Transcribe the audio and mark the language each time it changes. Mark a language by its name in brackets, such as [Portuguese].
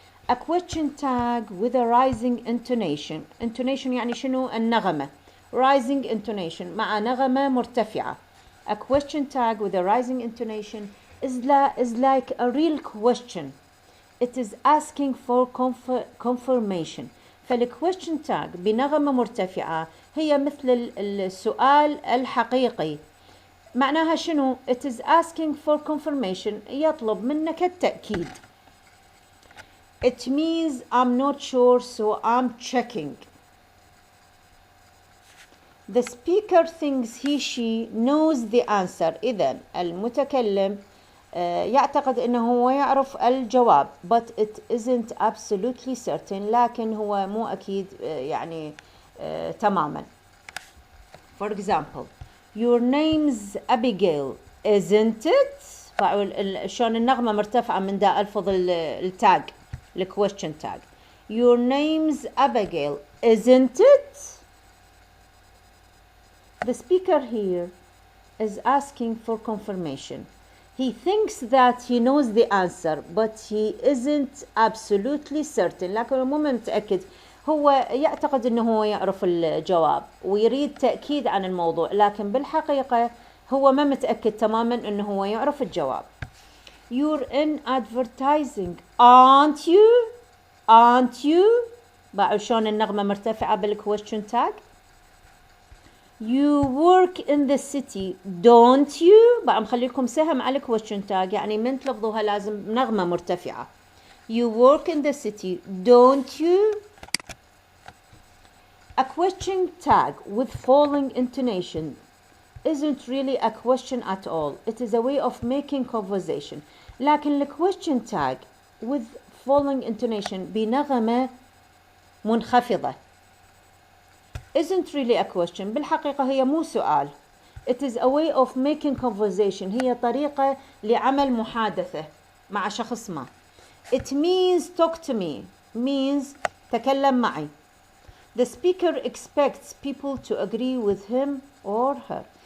[English] A question tag with a rising intonation. [Arabic] Intonation يعني شنو؟ النغمة. [English] Rising intonation [Arabic] مع نغمة مرتفعة. [English] A question tag with a rising intonation is like a real question. It is asking for confirmation. [Arabic] فالquestion tag بنغمة مرتفعة هي مثل السؤال الحقيقي. معناها شنو؟ [English] It is asking for confirmation. [Arabic] يطلب منك التأكيد. [English] It means I'm not sure so I'm checking. The speaker thinks he/she knows the answer. [Arabic] إذن المتكلم يعتقد أنه هو يعرف الجواب. [English] But it isn't absolutely certain. [Arabic] لكن هو مو أكيد يعني تماما. [English] For example, your name's Abigail, isn't it? [Arabic] شلون النغمة مرتفعة من دا ألفظ التاج الquestion tag. [English] Your name's Abigail, isn't it? The speaker here is asking for confirmation. He thinks that he knows the answer, but he isn't absolutely certain. [Arabic] لكن مو متأكد. هو يعتقد أنه هو يعرف الجواب ويريد تأكيد عن الموضوع، لكن بالحقيقة هو ما متأكد تماما أنه هو يعرف الجواب. [English] You're in advertising, aren't you? Aren't you? [Arabic] بعد شلون النغمة مرتفعة بالquestion tag. [English] You work in the city, don't you? [Arabic] بعد مخليكم سهم على question tag، يعني من تلفظوها لازم نغمة مرتفعة. [English] You work in the city, don't you? A question tag with falling intonation isn't really a question at all. It is a way of making conversation. لكن question tag with falling intonation [Arabic] بنغمة منخفضة [English] isn't really a question. [Arabic] بالحقيقة هي مو سؤال. [English] It is a way of making conversation. [Arabic] هي طريقة لعمل محادثة مع شخص ما. [English] It means talk to me. Means [Arabic] تكلم معي. [English] The speaker expects people to agree with him or her.